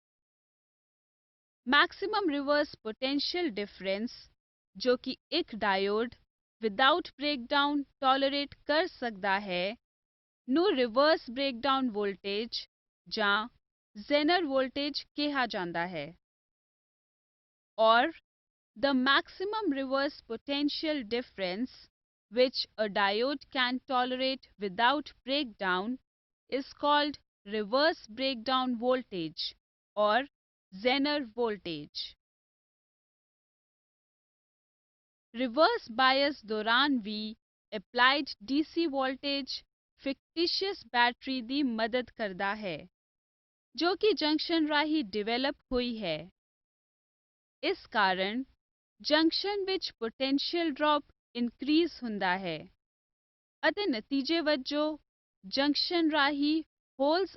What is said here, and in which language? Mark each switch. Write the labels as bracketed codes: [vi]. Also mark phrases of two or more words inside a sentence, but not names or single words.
[en] maximum reverse potential difference [pa] ਜੋ ਕਿ ਇੱਕ ਡਾਇਓਡ [en] without breakdown tolerate [pa] ਕਰ ਸਕਦਾ ਹੈ ਨੂੰ [en] reverse breakdown voltage [pa] ਜਾਂ [en] Zener voltage [pa] ਕਿਹਾ ਜਾਂਦਾ ਹੈ [en] ਔਰ the maximum reverse potential difference which a diode can tolerate without breakdown is called reverse breakdown voltage or Zener voltage. Reverse bias [pa] ਦੌਰਾਨ ਵੀ [en] applied DC voltage fictitious battery [pa] ਦੀ ਮਦਦ ਕਰਦਾ ਹੈ ਜੋ ਕਿ ਜੰਕਸ਼ਨ ਰਾਹੀਂ ਡਿਵੈਲਪ ਹੋਈ ਹੈ ਇਸ ਕਾਰਨ ਜੰਕਸ਼ਨ ਵਿੱਚ [en] potential drop increase [pa] ਹੁੰਦਾ ਹੈ ਅਤੇ ਨਤੀਜੇ ਵਜੋਂ ਜੰਕਸ਼ਨ ਰਾਹੀਂ ਹੋਲਸ